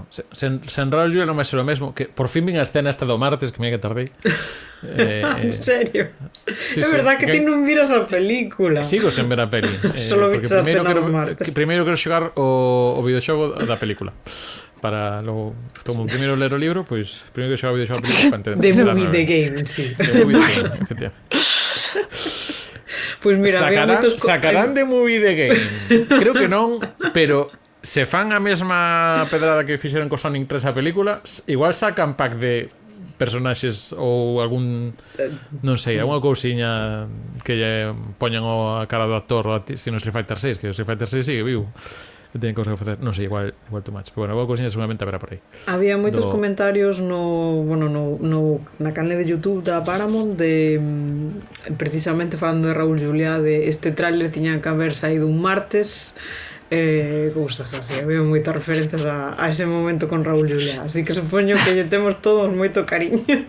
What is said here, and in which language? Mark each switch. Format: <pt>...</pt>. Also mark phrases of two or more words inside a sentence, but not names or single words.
<gl>Se enrollo non me sei o mesmo, que por fin vin a escena esta do martes, que mira que tardei. En serio? Sí, é verdad que ti non miras a película. Sigo sen ver a peli. Solo viste a escena do martes. Primeiro quero xogar o videoxogo da película. Para logo, como primeiro ler o libro, pois primeiro que xogar o videoxogo da película para entender.</gl> <en>The movie, the game, sí. The movie, the game,</en> <gl>efectivamente. Pois mira, sacarán de</gl> <en>movie the game.</en> <gl>Creo que non, pero se fan a mesma pedrada que fixeron co Sonic 3 a película, igual sacan pack de personaxes ou algún, non sei, alguna cousiña que lle poñan a cara do actor sino Street Fighter 6, que o Street Fighter 6 sigue vivo. Ten cousas que facer, non sei, igual</gl> <en>too much.</en> <gl>Pero bueno, alguna cousiña seguramente haberá por aí. Había moitos comentarios na canle de YouTube da Paramount de precisamente falando de Raúl Juliá, de este tráiler tiña que haber saído un martes, cousas así. Había moitas referencias a ese momento con Raúl Juliá, así que supoño que lle temos todos moito cariño.</gl>